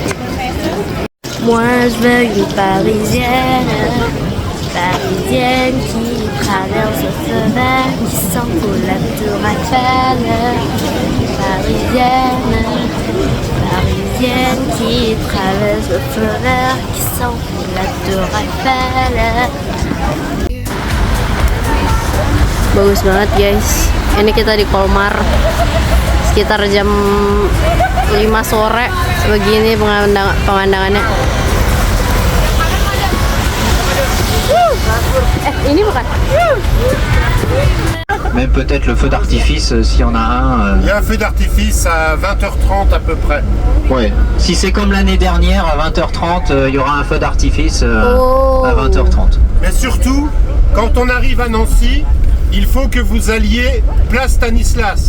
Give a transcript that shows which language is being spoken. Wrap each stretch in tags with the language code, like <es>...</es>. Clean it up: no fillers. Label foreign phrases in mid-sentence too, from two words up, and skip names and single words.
<fr>Moi je veux une parisienne, parisienne qui traverse le feu vert, qui sent pour la tour Eiffel. Parisienne, parisienne qui traverse le feu vert, qui sent pour la tour Eiffel.</fr> <id>Bagus banget guys. Ini kita di Colmar sekitar jam 5 sore begini pemandangannya. Ini bukan.</id> <fr>Même peut-être le feu d'artifice s'il y en a un. Il y a un feu d'artifice à 20h30 à peu près. Ouais. Si c'est comme l'année dernière, à 20h30, il y aura un feu d'artifice à 20h30. Mais surtout, quand on arrive à Nancy, il faut que vous alliez place Stanislas.</fr>